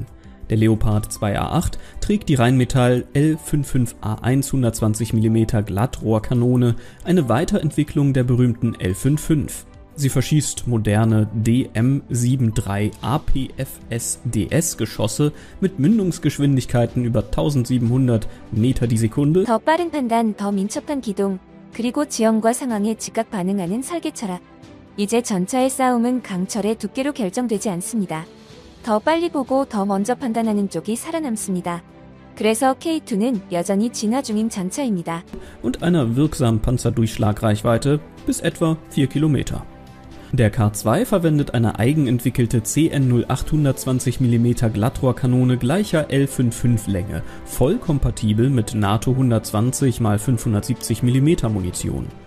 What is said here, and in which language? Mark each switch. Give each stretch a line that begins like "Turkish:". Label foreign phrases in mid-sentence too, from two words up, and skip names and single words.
German: Der Leopard 2A8 trägt die Rheinmetall L55A1 120 mm Glattrohrkanone, eine Weiterentwicklung der berühmten L55. Sie verschießt moderne DM73 APFS-DS-Geschosse mit Mündungsgeschwindigkeiten über 1700 Meter die Sekunde.
Korean: 더 빠른 판단, 더 민첩한 기동, 그리고 지형과 상황에 즉각 반응하는 설계 철학. 이제 전차의 싸움은 강철의 두께로 결정되지 않습니다. 더 빨리 보고 더 먼저 판단하는 쪽이 살아남습니다. 그래서 K2는 여전히 진화 중인 전차입니다.
German: Und einer wirksamen Panzerdurchschlagreichweite bis etwa 4 Kilometer. Der K2 verwendet eine eigenentwickelte CN08 120 mm Glattrohrkanone gleicher L55 Länge, voll kompatibel mit NATO 120 x 570 mm Munition.